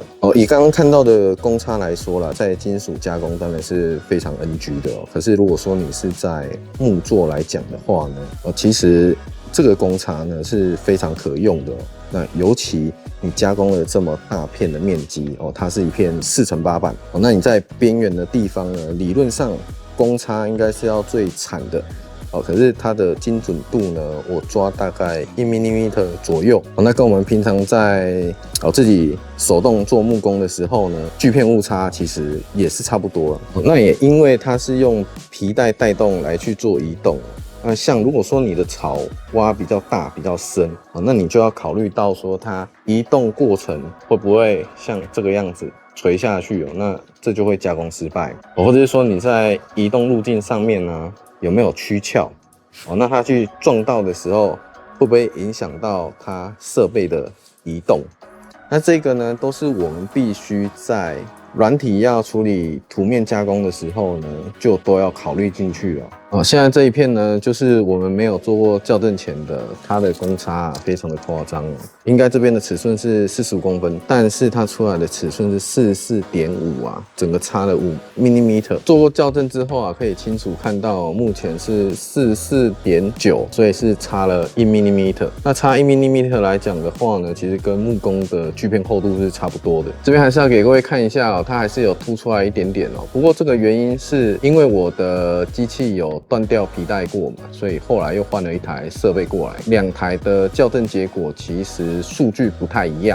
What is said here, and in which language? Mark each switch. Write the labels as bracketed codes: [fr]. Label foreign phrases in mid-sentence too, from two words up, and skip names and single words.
[zh] 以剛剛看到的公差來說啦，在金屬加工當然是非常 NG 的可是如果說你是在木作來講的話呢，其實這個公差呢是非常可用的那尤其你加工了這麼大片的面積它是一片4×8板那你在邊緣的地方呢，理論上公差應該是要最慘的。可是它的精準度呢，我抓大概1mm左右。那跟我們平常在自己手動做木工的時候呢，鋸片誤差其實也是差不多了。那也因為它是用皮帶帶動來去做移動。那像如果說你的槽挖比較大、比較深，那你就要考慮到說它移動過程會不會像這個樣子垂下去那這就會加工失敗。或者是說你在移動路徑上面呢，有沒有屈翹？那它去撞到的時候，會不會影響到它設備的移動？那這個呢，都是我們必須在軟體要處理圖面加工的時候呢，就都要考慮進去了。現在這一片呢，就是我們沒有做過校正前的，它的公差非常的誇張應該這邊的尺寸是45公分，但是它出來的尺寸是44.5整個差了5mm。做過校正之後可以清楚看到目前是44.9，所以是差了1mm。那差 1mm 來講的話呢，其實跟木工的鋸片厚度是差不多的。這邊還是要給各位看一下它還是有凸出來一點點不過這個原因是因為我的機器有斷掉皮帶過嘛，所以後來又換了一台設備過來，2台的校正結果其實數據不太一樣。